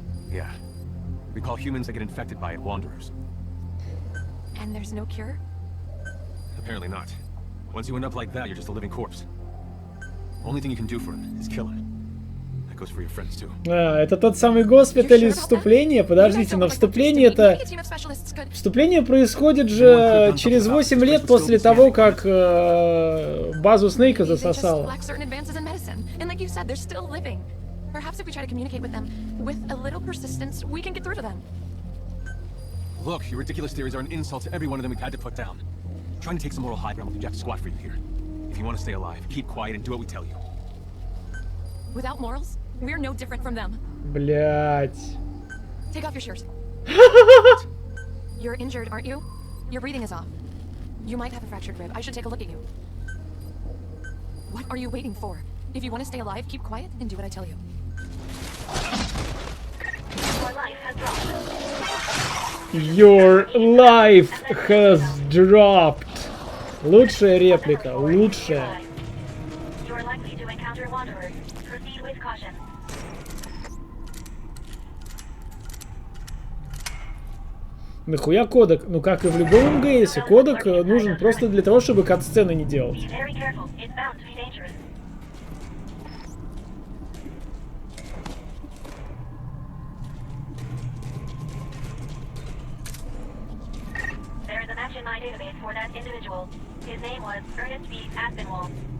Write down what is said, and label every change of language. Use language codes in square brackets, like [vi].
[en] Yeah. We call humans that get infected by it wanderers. And there's no cure? Apparently not. Once you end up like that, you're just a living corpse. Only thing you can do for him is kill him. That goes for your friends too. [ru] Это тот самый госпиталь из вступления. Подождите, но вступление это... Вступление происходит же через 8 лет после того, как базу Снейка засосало. [en] Perhaps if we try to communicate with them with a little persistence, we can get through to them. Look, your ridiculous theories are an insult to every one of them we've had to put down. I'm trying to take some moral high ground with the Jack Squad for you here. If you want to stay alive, keep quiet and do what we tell you. Without morals, we're no different from them. [ru] Блять. [en] Take off your shirt. You're injured, aren't you? Your breathing is off. You might have a fractured rib. I should take a look at you. What are you waiting for? If you want to stay alive, keep quiet and do what I tell you. Your life has dropped. Your life has dropped. [ru] Лучшая реплика, лучшая. [en] You're likely to encounter wanderers. Proceed with caution. [ru] Нахуя кодек? Ну как и в любом МГСе, кодек нужен просто для того, чтобы катсцены не делать. [en] Be very careful. It's bound to be dangerous. There is a match in my database for that individual. His name was Ernest B. Aspinwall.